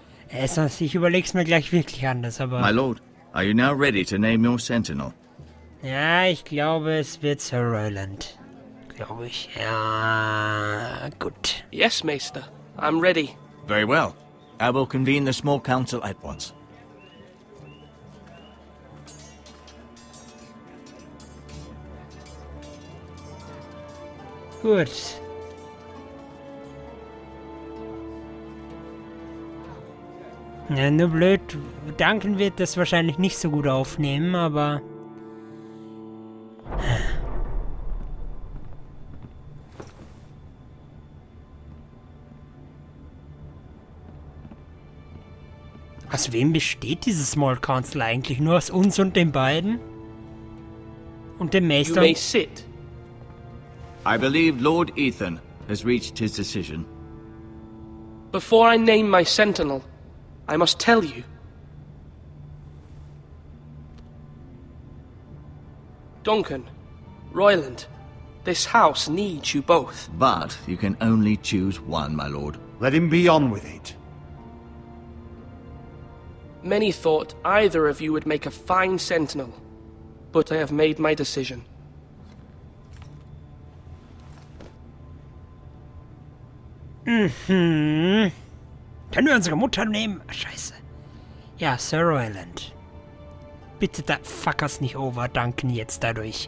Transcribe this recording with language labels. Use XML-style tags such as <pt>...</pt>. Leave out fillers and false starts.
<de>Ich überleg's mir gleich wirklich anders, aber...</de> <en>My lord, are you now ready to name your sentinel?</en> <de>Ja, ich glaube, es wird Sir Royland. Glaube ich. Ja, gut.</de> <en>Yes, Meister. I'm ready. Very well. I will convene the small council at once.</en> <de>Gut. Ja, nur blöd. Duncan wird das wahrscheinlich nicht so gut aufnehmen, aber... Aus wem besteht dieses Small Council eigentlich? Nur aus uns und den beiden? Und dem</de> <en>You</en> <de>Meister?</de> <en>may sit. I believe Lord Ethan has reached his decision. Before I name my sentinel, I must tell you. Duncan, Royland, this house needs you both. But you can only choose one, my lord. Let him be on with it. Many thought either of you would make a fine sentinel. but I have made my decision.</en> <de>Können wir unsere Mutter nehmen? Scheiße. Ja, Sir Royland. Bitte da fuckers nicht over, Duncan jetzt dadurch.</de>